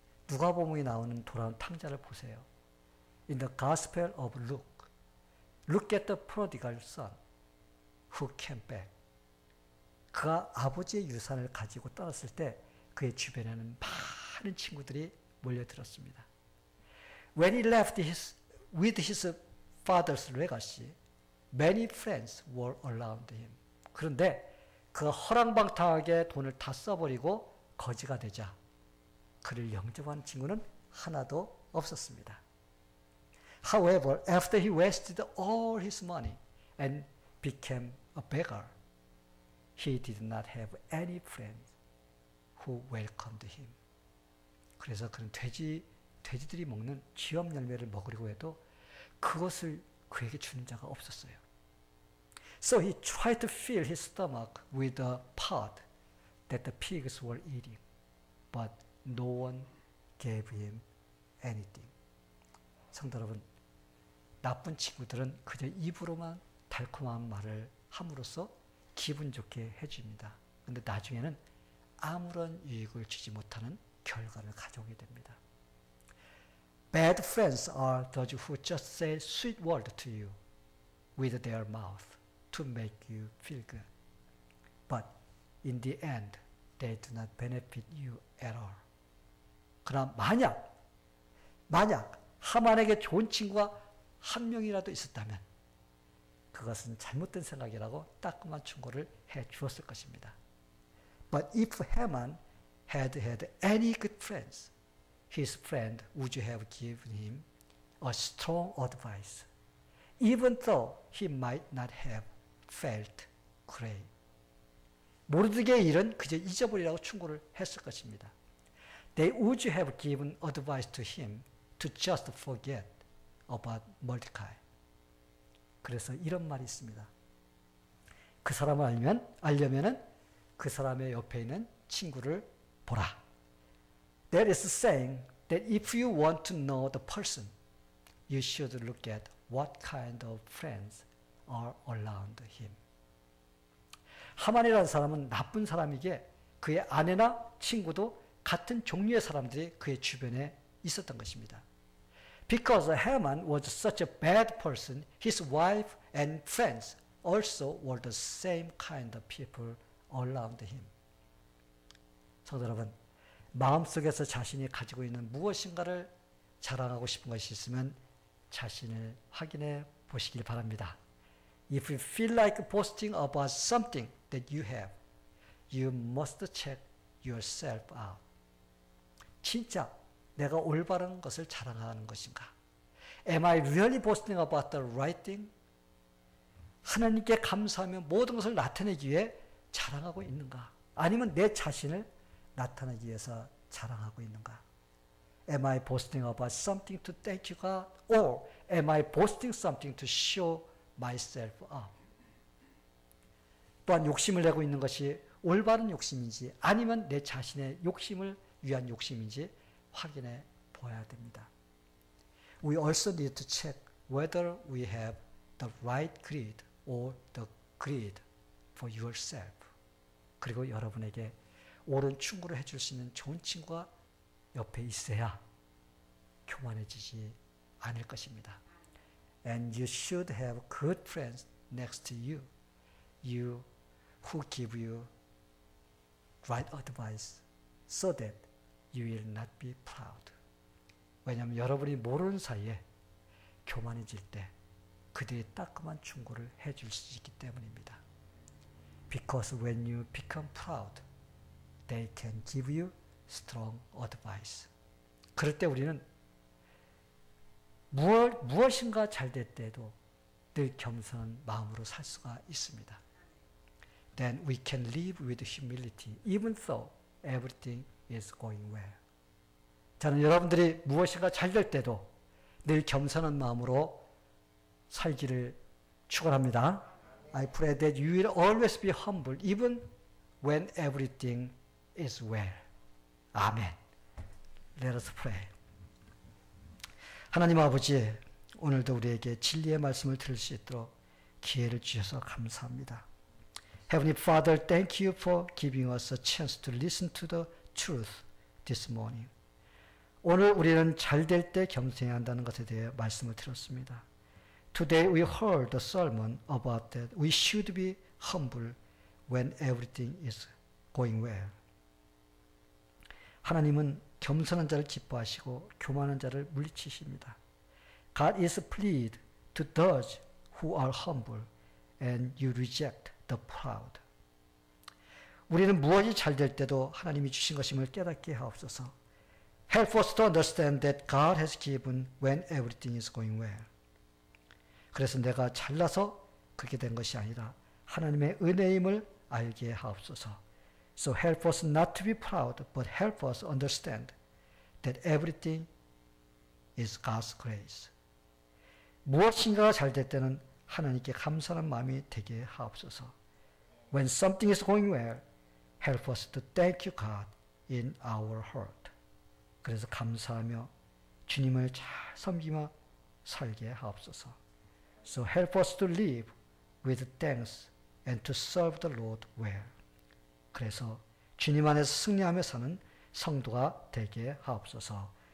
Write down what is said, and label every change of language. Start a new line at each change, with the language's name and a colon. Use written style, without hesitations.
Korean: 누가복음에 나오는 돌아온 탕자를 보세요.
English: In the Gospel of Luke, look at the prodigal son who came back.
Korean: 그가 아버지의 유산을 가지고 떠났을 때 그의 주변에는 많은 친구들이 몰려들었습니다.
English: When he left with his father's legacy, many friends were around him.
Korean: 그런데 그가 허랑방탕하게 돈을 다 써버리고 거지가 되자 그를 영접한 친구는 하나도 없었습니다.
English: However, after he wasted all his money and became a beggar, he did not have any friends who welcomed him.
Korean: 그래서 그는 돼지들이 먹는 쥐염 열매를 먹으려고 해도 그것을 그에게 주는 자가 없었어요.
English: So he tried to fill his stomach with the pod that the pigs were eating, but no one gave him anything.
Korean: 성도 여러분, 나쁜 친구들은 그저 입으로만 달콤한 말을 함으로써 기분 좋게 해줍니다. 그런데 나중에는 아무런 유익을 주지 못하는 결과를 가져오게 됩니다.
English: Bad friends are those who just say sweet word to you with their mouth to make you feel good. But in the end, they do not benefit you at all.
Korean: 그러나 만약 하만에게 좋은 친구가 한 명이라도 있었다면 그것은 잘못된 생각이라고 따끔한 충고를 해 주었을 것입니다.
English: But if Haman had any good friends, his friend would have given him a strong advice, even though he might not have felt great.
Korean: 모르드게의 일은 그저 잊어버리라고 충고를 했을 것입니다.
English: They would have given advice to him to just forget about Mordecai.
Korean: 그래서 이런 말이 있습니다. 그 사람을 알려면은 그 사람의 옆에 있는 친구를 보라.
English: That is saying that if you want to know the person, you should look at what kind of friends are around him.
Korean: 하만이라는 사람은 나쁜 사람이기에 그의 아내나 친구도 같은 종류의 사람들이 그의 주변에 있었던 것입니다.
English: Because Haman was such a bad person, his wife and friends also were the same kind of people around him.
Korean: 성도 여러분, 마음속에서 자신이 가지고 있는 무엇인가를 자랑하고 싶은 것이 있으면 자신을 확인해 보시길 바랍니다.
English: If you feel like boasting about something that you have, you must check yourself out.
Korean: 진짜 내가 올바른 것을 자랑하는 것인가?
English: Am I really boasting about the right thing?
Korean: 하나님께 감사하며 모든 것을 나타내기 위해 자랑하고 있는가? 아니면 내 자신을 나타내기 위해서 자랑하고 있는가?
English: Am I boasting about something to thank you, God? Or am I boasting something to show myself up?
Korean: 또한 욕심을 내고 있는 것이 올바른 욕심인지 아니면 내 자신의 욕심을 위한 욕심인지 확인해 보아야 됩니다.
English: We also need to check whether we have the right greed or the greed for yourself.
Korean: 그리고 여러분에게 옳은 충고를 해줄 수 있는 좋은 친구가 옆에 있어야 교만해지지 않을 것입니다.
English: And you should have good friends next to you, you who give you right advice, so that you will not be proud.
Korean: 왜냐하면 여러분이 모르는 사이에 교만해질 때 그들이 따끔한 충고를 해줄 수 있기 때문입니다.
English: Because when you become proud, they can give you strong advice.
Korean: 그럴 때 우리는 무엇인가 잘 될 때도 늘 겸손한 마음으로 살 수가 있습니다.
English: then we can live with humility, even though everything is going well.
Korean: 저는 여러분들이 무엇인가 잘 될 때도 늘 겸손한 마음으로 살기를 축원합니다.
English: I pray that you will always be humble, even when everything is well. 아멘. Let us pray.
Korean: 하나님 아버지, 오늘도 우리에게 진리의 말씀을 들을 수 있도록 기회를 주셔서 감사합니다.
English: Heavenly Father, thank you for giving us a chance to listen to the truth this morning.
Korean: 오늘 우리는 잘 될 때 겸손해야 한다는 것에 대해 말씀을 들었습니다.
English: Today we heard the sermon about that we should be humble when everything is going well.
Korean: 하나님은 겸손한 자를 기뻐하시고 교만한 자를 물리치십니다.
English: God is pleased to those who are humble and you reject the proud.
Korean: 우리는 무엇이 잘 될 때도 하나님이 주신 것임을 깨닫게 하옵소서.
English: Help us to understand that God has given when everything is going well.
Korean: 그래서 내가 잘나서 그렇게 된 것이 아니라 하나님의 은혜임을 알게 하옵소서.
English: So help us not to be proud, but help us understand that everything is God's grace.
Korean: 무엇인가가 잘 될 때는 하나님께 감사하는 마음이 되게 하옵소서.
English: When something is going well, help us to thank you, God, in our heart.
Korean: 그래서 감사하며 주님을 잘 섬기며 살게 하옵소서.
English: So help us to live with thanks and to serve the Lord well.
Korean: 그래서 주님 안에서 승리하며 사는 성도가 되게 하옵소서.